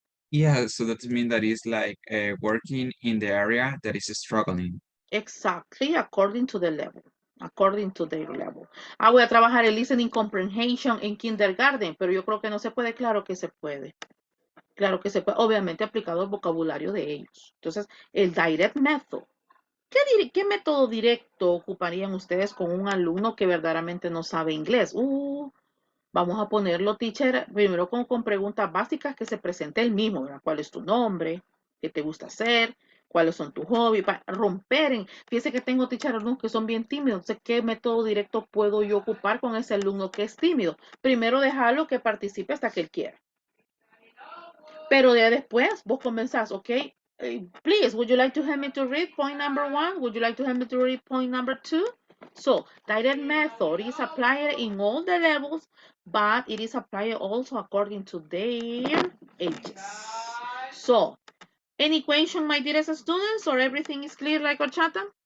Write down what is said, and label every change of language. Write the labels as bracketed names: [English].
[English] Yeah, so that means that is like working in the area that is struggling. Exactly, according to the level. According to their level. [Spanish] Voy a trabajar el listening comprehension en kindergarten, pero yo creo que no se puede, claro que se puede. Claro que se puede, obviamente aplicado al vocabulario de ellos. Entonces, el direct method. ¿Qué método directo ocuparían ustedes con un alumno que verdaderamente no sabe inglés? Vamos a ponerlo, teacher, primero con preguntas básicas que se presente el mismo, ¿verdad? ¿Cuál es tu nombre? ¿Qué te gusta hacer? ¿Cuáles son tus hobbies? Para romper fíjese que tengo, teacher, alumnos que son bien tímidos. Entonces, ¿qué método directo puedo yo ocupar con ese alumno que es tímido? Primero dejarlo que participe hasta que él quiera. Pero ya después vos comenzás, ¿ok? [English] Please, would you like to help me to read point number 1? Would you like to help me to read point number 2? So, direct method is applied in all the levels, but it is applied also according to their ages. So, any question, my dearest students, or everything is clear like horchata?